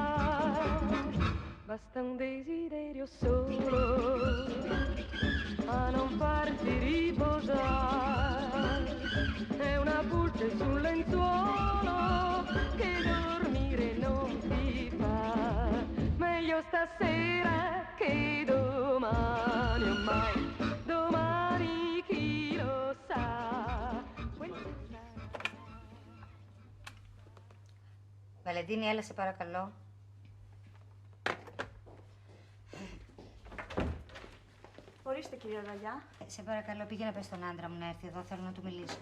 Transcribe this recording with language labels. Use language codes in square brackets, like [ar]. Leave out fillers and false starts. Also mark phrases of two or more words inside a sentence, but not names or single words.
[it] Basta un desiderio solo a non farti riposare, è una pulce sul lenzuolo che dormire non ti fa. Meglio stasera che domani, oh mai, domani chi lo sa. [el] Βαλεντίνη, έλα σε παρακαλώ. Ορίστε, κυρία Ραγιά. Σε παρακαλώ, πήγαινε πες στον άντρα μου να έρθει εδώ, θέλω να του μιλήσω.